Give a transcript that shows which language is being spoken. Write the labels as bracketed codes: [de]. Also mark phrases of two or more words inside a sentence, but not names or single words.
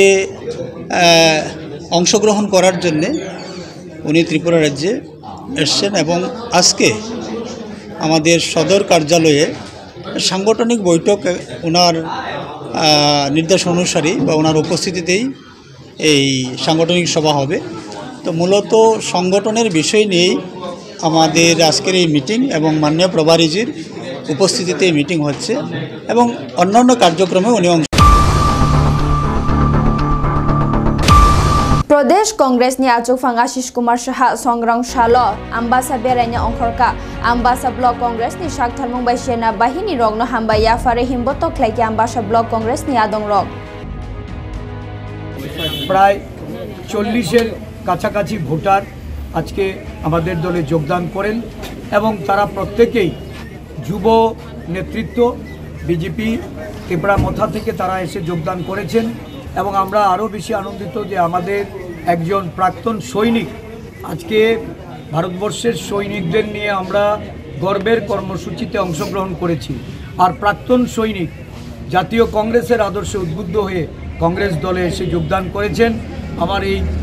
[bn] অংশগ্রহণ করার জন্য উনি ত্রিপুরা রাজ্যে এসেছেন এবং আজকে আমাদের সদর কার্যালয়ে সাংগঠনিক বৈঠক ওনার নির্দেশ অনুসারে বা ওনার উপস্থিতিতেই এই সাংগঠনিক সভা হবে তো মূলত সংগঠনের বিষয় নিয়েই আমাদের আজকের এই মিটিং এবং মাননীয় প্রভারীজির উপস্থিতিতে এই মিটিং হচ্ছে এবং অন্যান্য কার্যক্রমে উনি অংশ [trp] Pradesh Congress ni achukphang Ashish Kumar Saha Songrong Shalo Ambasa Beranya Ongkhorka Ambasa Block Congress ni Shaktharmung bai [bn] Sena Bahini [trp] rokno hambaya fare himboto khlaiki Ambasa Block Congress ni adong rok [bn] প্রায় 40-এর কাছাকাছি ভোটার আজকে আমাদের দলে যোগদান করেন এবং তারা প্রত্যেকেই যুব নেতৃত্ব বিজেপি ত্রিপুরা মথা থেকে তারা এসে যোগদান করেছেন এবং আমরা আরও বেশি আনন্দিত যে আমাদের একজন প্রাক্তন সৈনিক আজকে ভারতবর্ষের সৈনিকদের নিয়ে আমরা গর্বের কর্মসূচিতে অংশগ্রহণ করেছি আর প্রাক্তন সৈনিক জাতীয় কংগ্রেসের আদর্শে উদ্বুদ্ধ হয়ে কংগ্রেস দলে এসে যোগদান করেছেন আমার এই